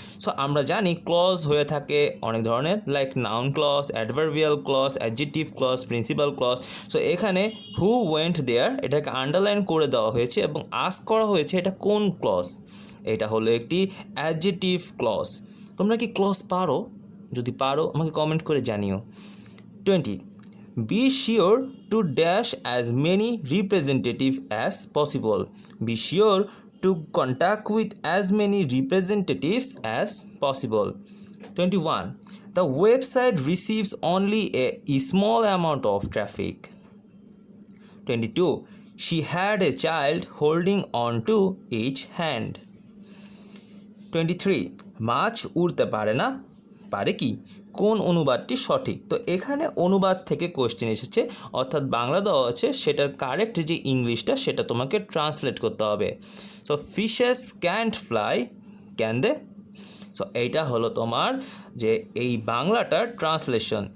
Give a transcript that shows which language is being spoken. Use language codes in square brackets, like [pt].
[bn] So আমরা জানি clause হয়ে থাকে অনেক ধরনের, like noun clause, adverbial clause, adjective clause, principal clause. So এখানে [en] who went there [bn] এটাকে আন্ডারলাইন করে দেওয়া হয়েছে এবং আস্ক করা হয়েছে এটা কোন ক্লজ, এটা হলো একটি অ্যাডজেক্টিভ ক্লজ। তোমরা কি ক্লজ পারো? যদি পারো আমাকে কমেন্ট করে জানিও। [en] 20 be sure to dash as many representatives as possible, be sure to contact with as many representatives as possible। 21 the website receives only a small amount of traffic। 22 she had a child holding on to each hand। [bn] 23 মাছ উড়তে পারে না, পারে কি, কোন অনুবাদটি সঠিক? তো এখানে অনুবাদ থেকে কোশ্চেন এসেছে, অর্থাৎ বাংলা দেওয়া আছে, সেটার কারেক্ট যে ইংলিশটা সেটা তোমাকে ট্রান্সলেট করতে হবে। So [en] Fishes can't fly, can they? [bn] So এইটা হলো তোমার যে এই বাংলাটার ট্রান্সলেশন।